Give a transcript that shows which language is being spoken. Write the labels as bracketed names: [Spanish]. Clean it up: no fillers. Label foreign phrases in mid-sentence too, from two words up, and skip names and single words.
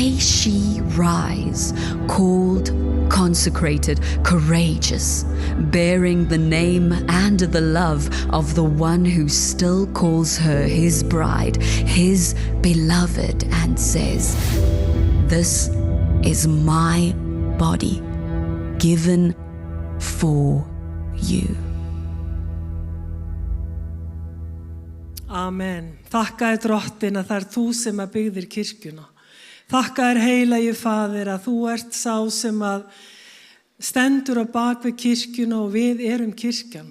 [English] May she rise, called, consecrated, courageous, bearing the name and the love of the one who still calls her his bride, his beloved, and says, "This is my body, given for you." Amen. [Icelandic] Þakka þér drottin að það þú sem að byggðir kirkjuna. Þakka þér heilagi Faðir að þú ert sá sem að stendur á bak við kirkjuna og við erum kirkjan.